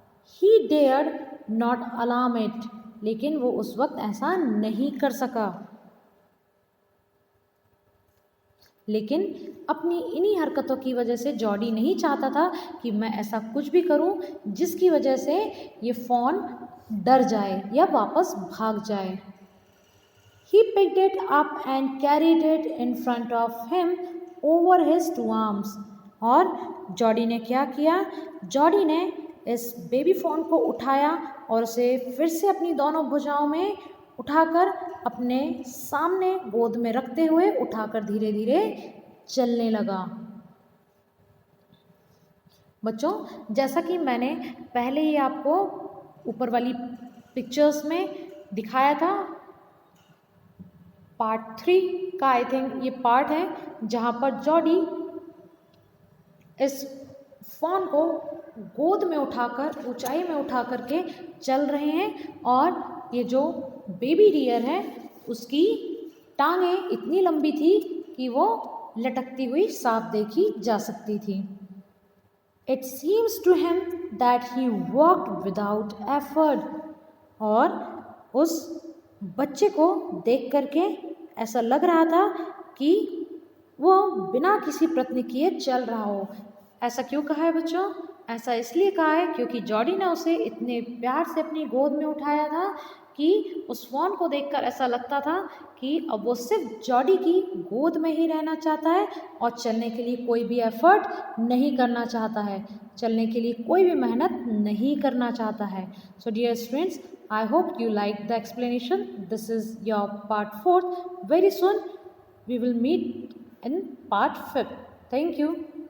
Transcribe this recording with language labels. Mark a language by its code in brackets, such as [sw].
[en] ही dared not alarm it, [hi] लेकिन वो उस वक्त ऐसा नहीं कर सका। लेकिन अपनी इन्हीं हरकतों की वजह से जॉडी नहीं चाहता था कि मैं ऐसा कुछ भी करूं जिसकी वजह से ये फ़ोन डर जाए या वापस भाग जाए। [en] He picked it up and carried it in front of him over his two arms. [hi] और जॉडी ने क्या किया, जॉडी ने इस बेबी फ़ॉन को उठाया और उसे फिर से अपनी दोनों भुजाओं में उठाकर अपने सामने गोद में रखते हुए उठाकर धीरे धीरे चलने लगा। बच्चों, जैसा कि मैंने पहले ही आपको ऊपर वाली पिक्चर्स में दिखाया था, पार्ट 3 का [en] I think [hi] ये पार्ट है जहाँ पर जॉडी इस फ़ॉन को गोद में उठाकर ऊंचाई में उठा करके चल रहे हैं और ये जो बेबी डियर है उसकी टांगें इतनी लंबी थी कि वो लटकती हुई साफ देखी जा सकती थी। [en] It seems to him that he walked without effort। [hi] और उस बच्चे को देख करके ऐसा लग रहा था कि वो बिना किसी प्रयत्न किए चल रहा हो। ऐसा क्यों कहा है बच्चों? ऐसा इसलिए कहा है क्योंकि जॉडी ने उसे इतने प्यार से अपनी गोद में उठाया था कि उस फ़ॉन को देखकर ऐसा लगता था कि अब वो सिर्फ जॉडी की गोद में ही रहना चाहता है और चलने के लिए कोई भी एफर्ट नहीं करना चाहता है, चलने के लिए कोई भी मेहनत नहीं करना चाहता है। [en] So dear students, I hope you liked the explanation. This is your part 4. Very soon we will meet in part 5. Thank you.